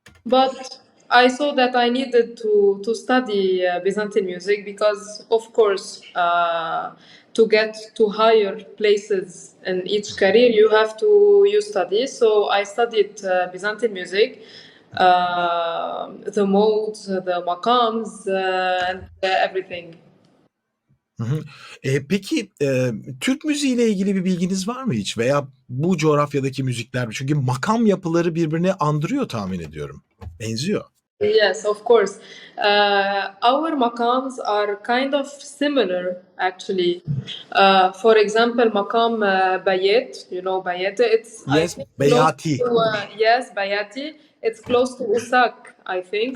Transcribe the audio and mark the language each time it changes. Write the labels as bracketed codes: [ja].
[en] But I saw that I needed to study Byzantine music because, of course, to get to higher places in each career, you study. So I studied Byzantine music. The modes, the makams, and everything. [tr] Peki Türk müziğiyle ilgili bir bilginiz var mı hiç? Veya bu coğrafyadaki müzikler? Çünkü makam yapıları birbirini andırıyor tahmin ediyorum. Benziyor. [en] Yes, of course. Our makams are kind of similar, actually. For example, makam Bayet, you know Bayet. It's Yes, I think Beyati. yes, Bayati. It's close to Usak, I think.